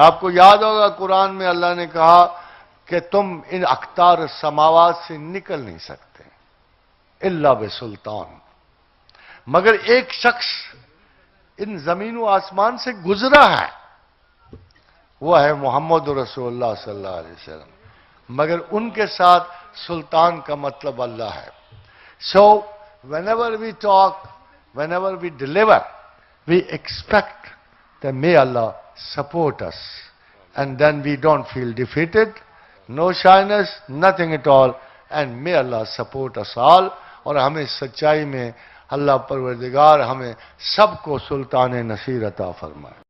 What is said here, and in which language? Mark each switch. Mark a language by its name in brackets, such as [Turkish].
[Urdu] آپ کو یاد ہوگا قرآن میں اللہ نے کہا کہ تم ان اقطار سماوات سے نکل نہیں سکتے [Arabic] الا بسلطان. [Urdu] مگر ایک شخص ان زمین و آسمان سے گزرا ہے، وہ ہے محمد رسول اللہ صلی اللہ علیہ وسلم. مگر ان کے ساتھ سلطان کا مطلب اللہ ہے. [English] So whenever we talk, whenever we deliver, we expect that may Allah support us, and then we don't feel defeated, no shyness, nothing at all, and may Allah support us all. [Urdu] اور ہمیں سچائی میں اللہ پروردگار ہمیں سب کو سلطان نصیر عطا فرمائے.